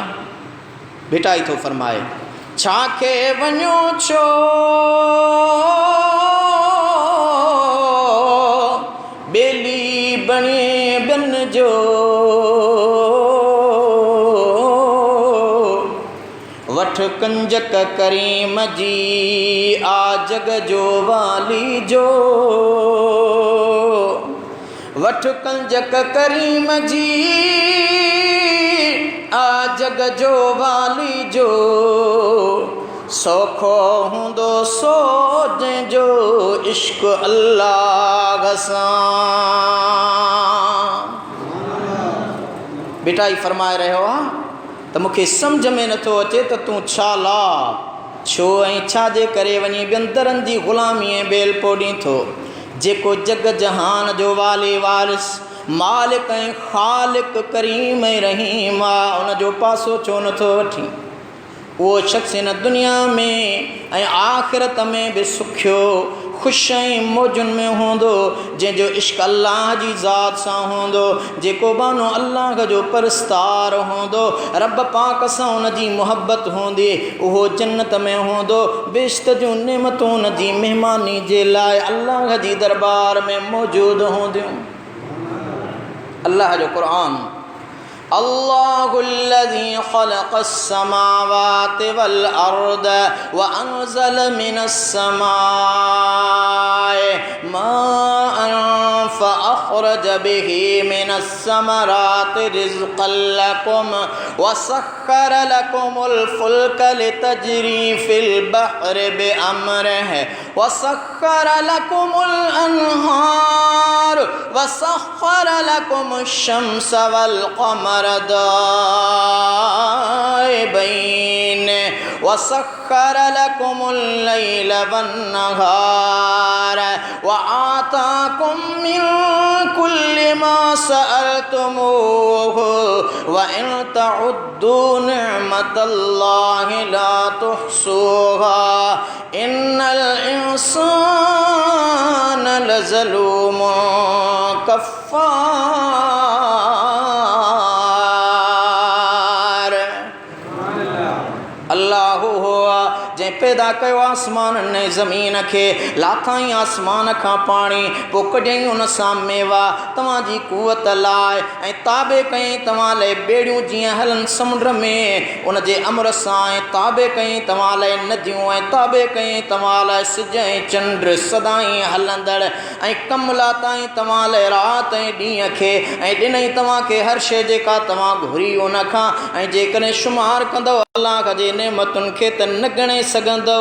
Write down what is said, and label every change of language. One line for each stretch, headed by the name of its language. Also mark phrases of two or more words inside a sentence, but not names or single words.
Sindhi: भिटाई थो फरमाए, छा खे वञो छो बेली बणे ॿियनि जो, वठ कंजक करीम जी आ जग जो वाली जो, वठ कंजक करीम जी आ जग जो वाली जो, सौखो हूंदो सो जंहिंजो इश्क अल्लाह सां। बेटा ही फरमाए रहियो आहे त मूंखे सम्झ में नथो अचे त तूं छा ला छो ऐं छाजे करे वञी ॿियनि दरनि जी ग़ुलामी ऐं बेल पोॾीं थो। जेको जग जहान जो वाले वारिस मालिक ऐं ख़ालिक करीम ऐं रहीम आहे उन जो पासो छो नथो वठी। उहो शख़्स हिन दुनिया में ऐं आख़िरत में बि सुखियो ख़ुशि ऐं मौजुनि में हूंदो जंहिंजो इश्क अल्लाह जी ज़ात सां हूंदो, जेको बानो अल्लाह जो परस्तार हूंदो, रब पाक सां उन जी मुहबत हूंदी, उहो जन्नत में हूंदो। बेश्त जूं नेमतूं उन जी महिमानी जे लाइ अल्लाह जी दरबार में मौजूदु हूंदियूं। अल्लाह जो क़ुरान
Arabic: الله الذي خلق السماوات والأرض وأنزل من السماء ماء فأخرج به من الثمرات رزقا لكم وسخر لكم الفلك لتجري في البحر بأمره وسخر لكم الأنهار وسخر لكم الشمس والقمر دائبين وسخر لكم الليل والنهار وآتاكم من كل ما سألتموه وإن تعدوا نعمة الله لا تحصوها إن الإنسان لظلوم كفار.
Sindhi: अल्लाह हुआ जै पैदा कयो आसमान ने ज़मीन के लाथाई आसमान का पानी पो कढई उन सां मेवा तव्हांजी कुवत लाइ ऐं ताबे कई तव्हां लाइ बेड़ियूं जीअं हलन समुंड में उन जे अमर सां ऐं ताबे कई तव्हां लाइ नदियूं ऐं ताबे कई तव्हां लाइ सिज ऐं चंड सदाई हलंदड़ ऐं कमला ताईं तव्हां लाइ राति ऐं ॾींहं खे ऐं ॾिनई तव्हांखे हर शइ जेका तव्हां घुरी उन खां ऐं जेकॾहिं शुमार कंदव अल्लाह जे नेमतुनि खे त न ॻणे सघंदो।